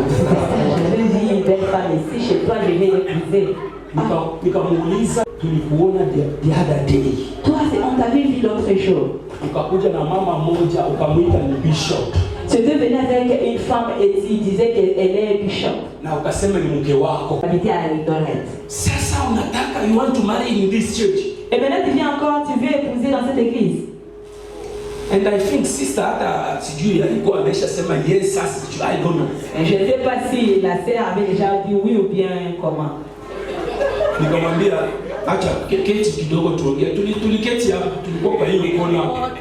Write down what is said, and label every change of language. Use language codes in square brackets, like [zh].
[fr] Je vais dire une belle femme ici, chez toi je vais l'épouser. [sw] Nikamuuliza, tulikuona [en] the other day. [fr] Toi, on t'avait vu l'autre jour. [sw] Ukakuja na mama moja ukamwita ni bishop. [fr] Tu es venu avec une femme et tu disais qu'elle est bishop. [sw] Na ukasema ni mke wako. [fr] Habité à Eldoret. [sw] Sasa unataka [en] you want to marry in this church. [fr] Et maintenant tu viens encore, tu veux épouser dans cette église. [en] And I think sister [sw] hata sijui alikuwa ameshasema [en] yes, [sw] sasa sijui, [en] I don't know. [fr] Je ne sais pas si la sœur avait déjà dit oui ou bien comment. [sw] Nikamwambia acha keti kidogo tuongee. Tuliketi hapa, tulikuwa kwa hiyo mkono hapa.